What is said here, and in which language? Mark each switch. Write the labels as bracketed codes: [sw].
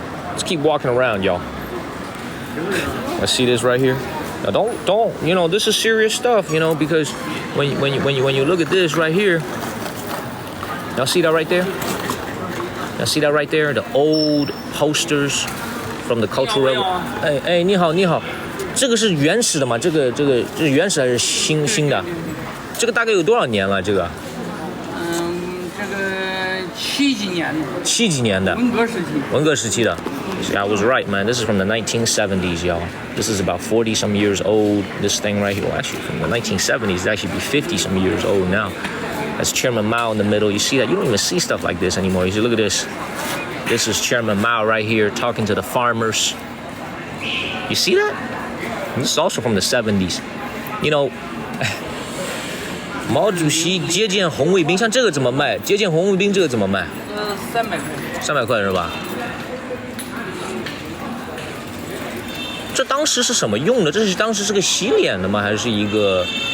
[en] Let's keep walking around, y'all. Let's see this right here. Now don't, you know, this is serious stuff, you know, because when you look at this right here, y'all see that right there? Y'all see that right there? The old posters from the Cultural Revolution. [zh] 哎，你好，你好，这个是原始的吗？这个是原始还是新的？这个大概有多少年了？这个？这个70几年的。 70几年的。文革时期的。 [en] I was right, man. This is from the 1970s, y'all. This is about 40 some years old. This thing right here, well, actually from the 1970s, it actually be 50 some years old now. That's Chairman Mao in the middle. You see that? You don't even see stuff like this anymore. You see, look at this. This is Chairman Mao right here talking to the farmers. You see that? This is also from the 70s. You know, [zh] 毛主席接见红卫兵，像这个怎么卖？接见红卫兵这个怎么卖？300块。 300块是吧？这当时是什么用的？这是当时是个洗脸的吗？还是一个？